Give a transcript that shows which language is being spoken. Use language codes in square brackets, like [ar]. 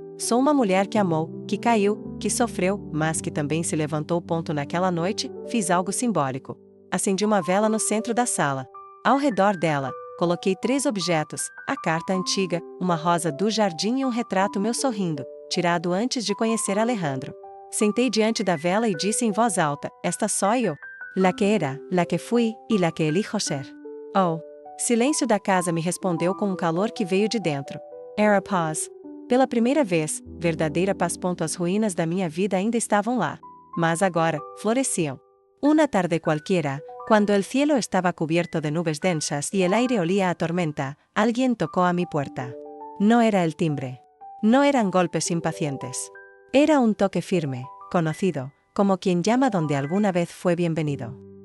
[pt] Sou uma mulher que amou, que caiu, que sofreu, mas que também se levantou. Naquela noite, fiz algo simbólico. Acendi uma vela no centro da sala. Ao redor dela, coloquei 3 objetos: a carta antiga, uma rosa do jardim e um retrato meu sorrindo, tirado antes de conhecer Alejandro. Sentei diante da vela e disse em voz alta: [es] esta soy [pt] eu. [es] La que era, la que fui, y la que elijo ser. Oh! [pt] Silêncio da casa me respondeu com um calor que veio de dentro. Era paz. Pela primeira vez, verdadeira paz. As ruínas da minha vida ainda estavam lá. Mas agora, floresciam. [es] Una tarde cualquiera, cuando el cielo estaba cubierto de nubes densas y el aire olía a tormenta, alguien tocó a mi puerta. No era el timbre. No eran golpes impacientes. Era un toque firme, conocido, como quien llama donde alguna vez fue bienvenido.